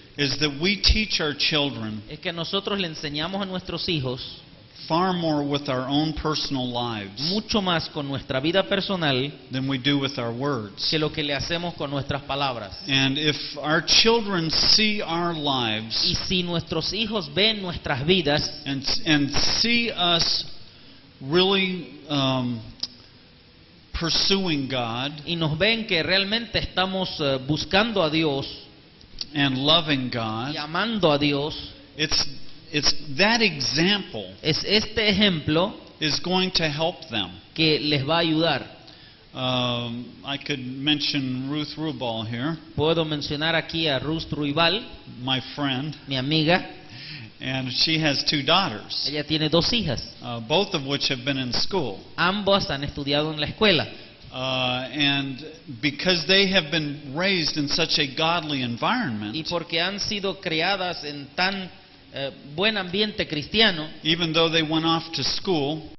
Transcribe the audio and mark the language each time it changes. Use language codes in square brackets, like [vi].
[en] is that we teach our children [es] es que nosotros le enseñamos a nuestros hijos [en] far more with our own personal lives [es] mucho más con nuestra vida personal [en] than we do with our words. [es] que lo que le hacemos con nuestras palabras. [en] And if our children see our [es] Y [en] lives [es] si nuestros hijos ven nuestras vidas [en] and see us really pursuing God [es] y nos ven que realmente estamos buscando a Dios [en] and loving God, [es] y amando a Dios, [en] it's that example [es] es este ejemplo [en] is going to help them. [es] que les va a ayudar. [en] I could mention Ruth Rubal here, [es] Puedo mencionar aquí a Ruth Ruibal, [en] my friend, [es] mi amiga. [en] and she has 2 daughters, [es] Ella tiene 2 hijas. [en] both of which have been in school. [es] Ambos han estudiado en la escuela. [en] And because they have been raised in such a godly [es] Y [en] environment, [es] porque han sido criadas en tan buen ambiente cristiano, [en] even though they went off to school,